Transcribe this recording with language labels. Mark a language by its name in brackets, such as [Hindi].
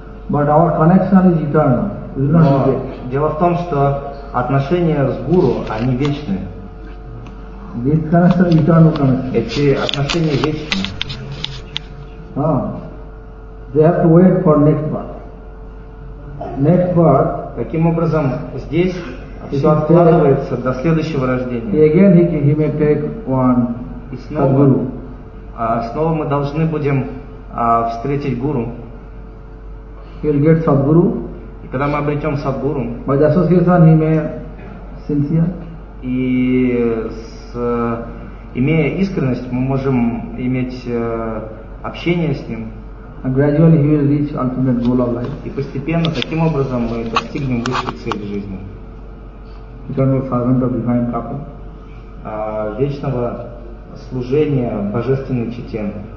[English] But our connection is eternal. [Russian] Но дело в том, что отношения с Гуру, они вечные. [English] This connection is eternal connection. [Russian] Эти отношения вечные. [English] They have to wait for next birth. Next birth. [Russian] Каким образом здесь все откладывается до следующего рождения? [English] Again he may take one. [Russian] И снова, [English] Guru. [Russian] Снова мы должны будем встретить Гуру. [English] He'll get Sadguru. [Russian] И когда мы обретем Садгуру, [English] by association he may sincere. [Russian] И имея искренность, мы можем иметь общение с ним. [English] And gradually he will reach ultimate goal of life. [Russian] И постепенно таким образом мы достигнем высшей цели жизни. [English] Eternal servant of divine Kapha. [Russian] Вечного служения божественной чите.